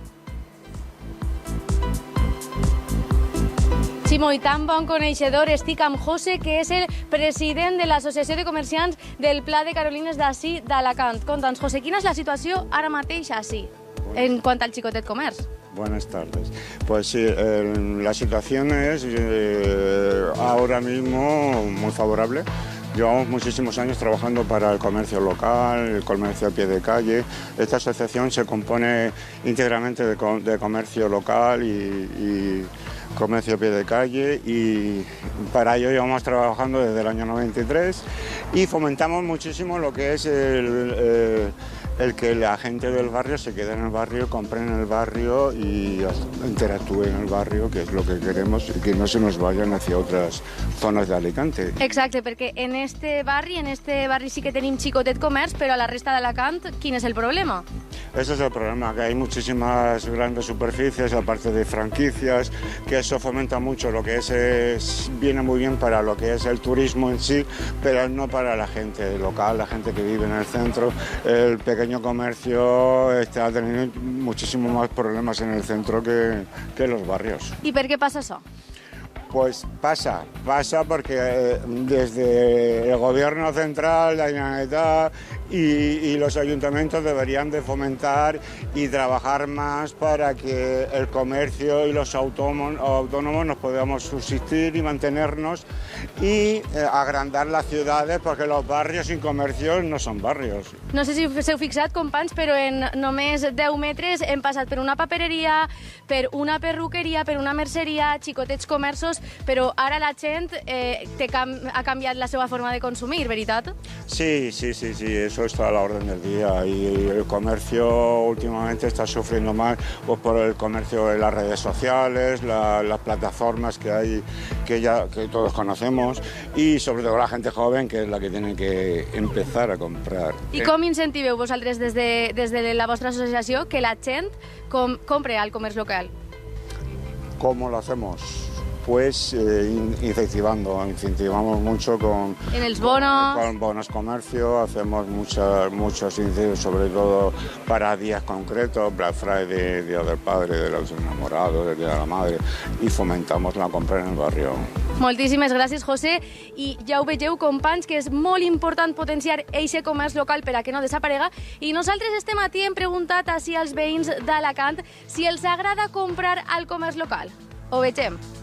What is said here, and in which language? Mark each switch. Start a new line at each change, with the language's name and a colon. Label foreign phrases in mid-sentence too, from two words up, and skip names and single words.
Catalan: Sí, molt tan bon coneixedor. Estic amb José, que és el president de l'Associació de Comerciants del Pla de Carolines d'ací d'Alacant. Conta'ns, José, quina és la situació ara mateix ací, en quant al xicotet comerç?
Spanish: Buenas tardes. Pues sí, la situación es ahora mismo muy favorable. Llevamos muchísimos años trabajando para el comercio local, el comercio a pie de calle. Esta asociación se compone íntegramente de comercio local y comercio a pie de calle, y para ello llevamos trabajando desde el año 93 y fomentamos muchísimo lo que es el que la gente del barrio se quede en el barrio, compre en el barrio y interactúe en el barrio, que es lo que queremos, y que no se nos vayan hacia otras zonas de Alicante.
Catalan: Exacte, perquè en este barri sí que tenim xicotet comerç, però a la resta d'Alacant, quin és el problema?
Spanish: Ese es el problema, que hay muchísimas grandes superficies, aparte de franquicias, que eso fomenta mucho lo que viene muy bien para lo que es el turismo en sí, pero no para la gente local, la gente que vive en el centro. El pequeño comercio está teniendo muchísimos más problemas en el centro que los barrios.
Catalan: I per què passa això?
Spanish: Pues pasa porque desde el gobierno central, la Generalitat y los ayuntamientos deberían de fomentar y trabajar más para que el comercio y los autónomos nos podamos subsistir y mantenernos y agrandar las ciudades, porque los barrios sin comercio no son barrios.
Catalan: No sé si us heu fixat, companys, però en només 10 metres hem passat per una papereria, per una perruqueria, per una merceria, xicotets comerços, però ara la gent ha canviat la seva forma de consumir, veritat?
Spanish: Sí, eso está a la orden del día, y el comercio últimamente está sufriendo más pues, por el comercio de las redes sociales, las plataformas que hay, que todos conocemos, y sobre todo la gente joven, que es la que tiene que empezar a comprar.
Catalan: I com incentiveu vosaltres des de la vostra associació que la gent compre al comerç local?
Spanish: ¿Cómo lo hacemos? Pues incentivamos mucho con bonos comercio, hacemos muchos incentivos, sobre todo para días concretos,
English: Black Friday,
Spanish: Día del Padre, de los enamorados, del Día de la Madre, y fomentamos la compra en el barrio.
Catalan: Moltíssimes gràcies, José. I ja ho vegeu, companys, que és molt important potenciar aquest comerç local per a que no desaparega. I nosaltres este matí hem preguntat així als veïns d'Alacant si els agrada comprar al comerç local. Ho vegem.